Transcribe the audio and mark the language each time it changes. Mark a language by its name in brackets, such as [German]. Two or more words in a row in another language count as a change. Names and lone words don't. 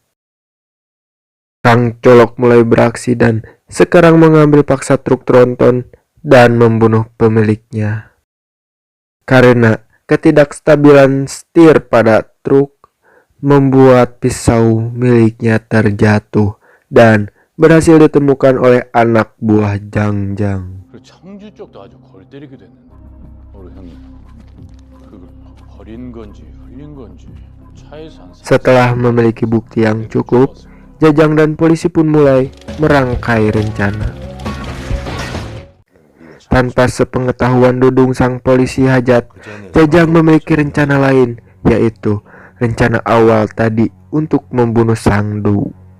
[Indonesian] Kang Colok mulai beraksi dan sekarang mengambil paksa truk tronton dan membunuh pemiliknya. Karena ketidakstabilan setir pada truk membuat pisau miliknya terjatuh dan berhasil ditemukan oleh anak buah Jang. [Korean] 청주 쪽도 아주 골 때리게 됐는데 우리 형님 그걸 버린 건지 흘린 건지 차에서 안 [Indonesian] Setelah memiliki bukti yang cukup, Jajang dan polisi pun mulai merangkai rencana. Tanpa sepengetahuan Dudung sang polisi hajat, Jajang memiliki rencana lain, yaitu rencana awal tadi untuk membunuh Sangdo.